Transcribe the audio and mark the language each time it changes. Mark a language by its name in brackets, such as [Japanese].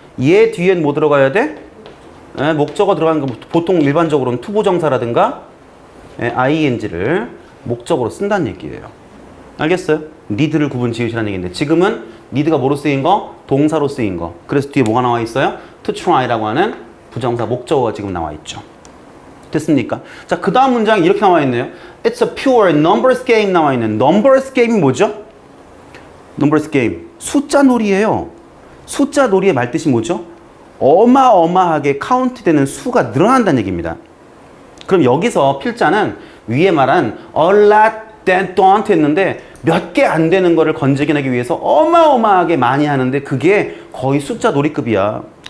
[Korean] 얘 뒤엔 뭐 들어가야 돼? 목적어 들어가는 거 보통 일반적으로는 투부정사라든가 ing를 목적으로 쓴다는 얘기예요. 알겠어요? need를 구분 지으시라는 얘기인데 지금은 need가 뭐로 쓰인 거? 동사로 쓰인 거. 그래서 뒤에 뭐가 나와 있어요? to try라고 하는 부정사 목적어가 지금 나와 있죠. 됐습니까? 자, 그 다음 문장이 이렇게 나와 있네요. [English] It's a pure numbers game [Korean] 나와 있는 [English] numbers game이 [Korean] 뭐죠? numbers game. 숫자 놀이예요. 숫자 놀이의 말뜻이 뭐죠? 어마어마하게 카운트되는 수가 늘어난다는 얘기입니다. 그럼 여기서 필자는 위에 말한 a lot that don't 했는데 몇 개 안 되는 거를 건져내기 위해서 어마어마하게 많이 하는데 그게 거의 숫자 놀이급이야.